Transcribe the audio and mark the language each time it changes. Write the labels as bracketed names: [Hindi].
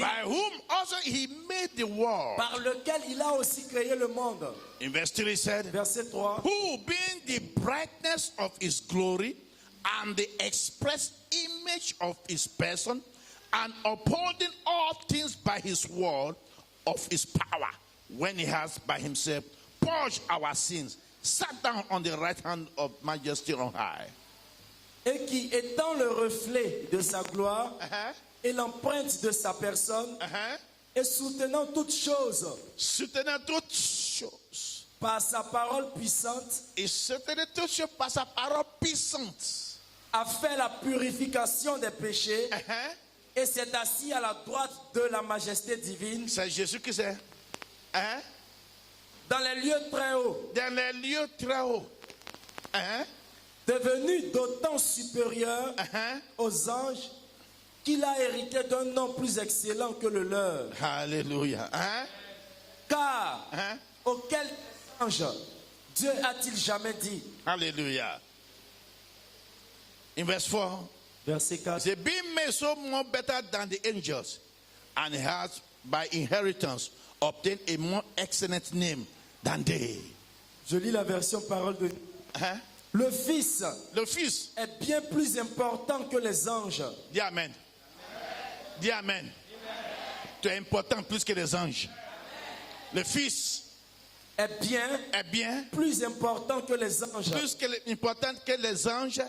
[English] by whom also he made the world. [French] par lequel il a aussi créé le monde. [English] In verse 3 he said, [French] Verset 3. [English] who being the brightness of his glory and the express image of his person, and upholding all things by his word of his power, when he has by himself purged our sins, sat down on the right hand of majesty on high. [French] Et qui, étant le reflet de sa gloire et l'empreinte de sa personne, et soutenant toutes choses Soutenant toutes choses. par sa parole puissante, Et soutenant toutes choses par sa parole puissante. a fait la purification des péchés et s'est assis à la droite de la majesté divine C'est Jésus qui c'est. dans les lieux très hauts, Dans les lieux très hauts. devenu d'autant supérieur aux anges qu'il a hérité d'un nom plus excellent que le leur. Alléluia. Car auquel ange Dieu a-t-il jamais dit? [English] Alléluia. In verse 4, [French] Verset 4. [English] say, being made so more better than the angels, and has by inheritance obtained a more excellent name than they. [French] Je lis la version parole de Le Fils Le Fils, est bien plus important que les anges. dis Amen. Dis Amen. Tu es important plus que les anges. Le Fils Est bien plus important que les anges. plus important que les anges.